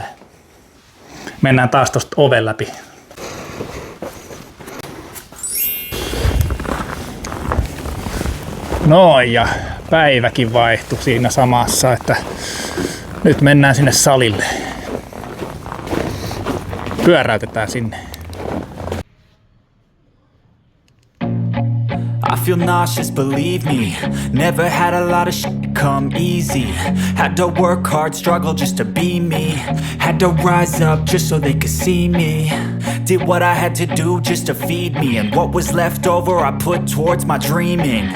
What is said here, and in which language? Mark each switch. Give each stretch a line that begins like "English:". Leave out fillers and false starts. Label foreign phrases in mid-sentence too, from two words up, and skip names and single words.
Finnish: Mennään taas tosta oven läpi. Noin, ja päiväkin vaihtui siinä samassa, että nyt mennään sinne salille. Pyöräytetään sinne.
English: I feel nauseous, believe me. Never had a lot of shit come easy. Had to work hard, struggle just to be me. Had to rise up just so they could see me. Did what I had to do just to feed me. And what was left over I put towards my dreaming.